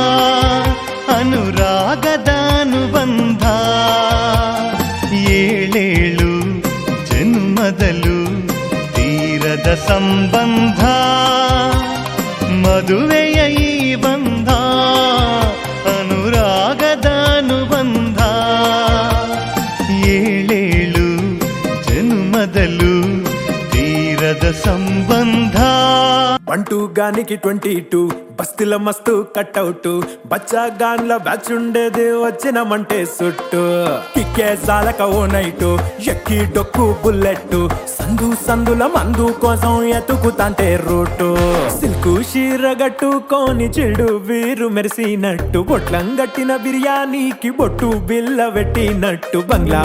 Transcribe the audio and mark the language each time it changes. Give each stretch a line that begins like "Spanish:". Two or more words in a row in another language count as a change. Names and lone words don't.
Kannada: ಅನುರಾಗದ ಅನುಬಂಧ ಏಳೇಳು ಜನ್ಮದಲು ತೀರದ ಸಂಬಂಧ ಮದುವೆಯ ಈ ಬಂಧ ಅನುರಾಗದ ಅನುಬಂಧ ಏಳೇಳು ಜನ್ಮದಲು ತೀರದ ಸಂಬಂಧ
Telugu: 1 2 గానికి 22 బస్తిల మస్తు కట్అవుట్ బచ్చా గాన్ల బ్యాచ్ ఉండేది వచ్చినమంటే సుట్టు కిక్కే సాలక ఓ నైటు ఎక్కి డొక్కు బుల్లెట్ సందు సందుల మందు కోసం ఎతుకుతాంటే రూటు సిల్కు షీరగట్టుకోని చెడు వీరు మెరిసినట్టు బొట్లం గట్టిన బిర్యానీకి బొట్టు బిల్ల పెట్టినట్టు బంగ్లా